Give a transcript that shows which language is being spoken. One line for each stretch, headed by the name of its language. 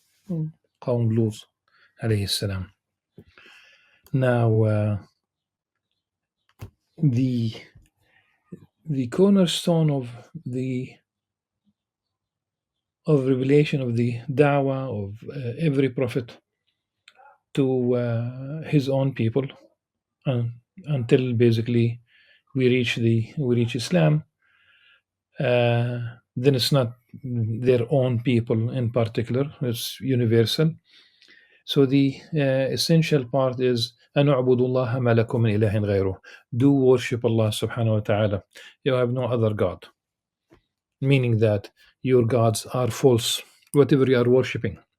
English: Qawm Lut, alayhi salam. Now, the cornerstone of revelation of the da'wah of every prophet to his own people until basically we reach Islam. Then it's not their own people in particular; it's universal. So the essential part is
Arabic: أن اعبدوا الله ما لكم من إله غيره.
English: Do worship Allah subhanahu wa ta'ala. You have no other God. Meaning that your gods are false, whatever you are worshipping.